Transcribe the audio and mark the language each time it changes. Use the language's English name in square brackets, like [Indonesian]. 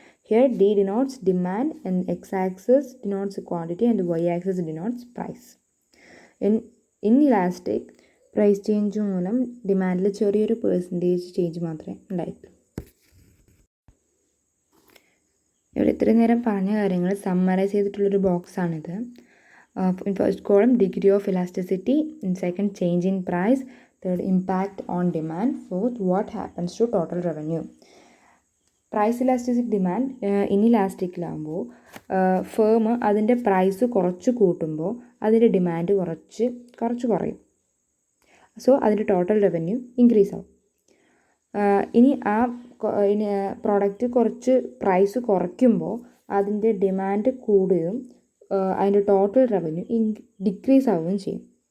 [English] Here D denotes demand and x-axis denotes quantity and y-axis denotes price. [Malayalam] Inelastic price change മൂലം ഡിമാൻഡിൽ ചെറിയൊരു percentage change മാത്രമേ ഉണ്ടായിട്ടുള്ളൂ. നമ്മൾ ഇത്രയും നേരം പറഞ്ഞ കാര്യങ്ങൾ summarise ചെയ്തിട്ടുള്ളൊരു ബോക്സാണിത്. [English] In first column, degree of elasticity. In second, change in price. Third, impact on demand. Fourth, what happens to total revenue. [Malayalam] Price elasticity demand ഇനിലാസ്റ്റിക്കിലാകുമ്പോൾ firm അതിൻ്റെ പ്രൈസ് കുറച്ച് കൂട്ടുമ്പോൾ അതിൻ്റെ ഡിമാൻഡ് കുറച്ച് കുറയും. സോ അതിൻ്റെ ടോട്ടൽ റവന്യൂ ഇൻക്രീസ് ആവും. ഇനി ആ പ്രോഡക്റ്റ് കുറച്ച് പ്രൈസ് കുറയ്ക്കുമ്പോൾ അതിൻ്റെ ഡിമാൻഡ് കൂടുകയും അതിൻ്റെ ടോട്ടൽ റവന്യൂ ഡിക്രീസ് ആവുകയും ചെയ്യും.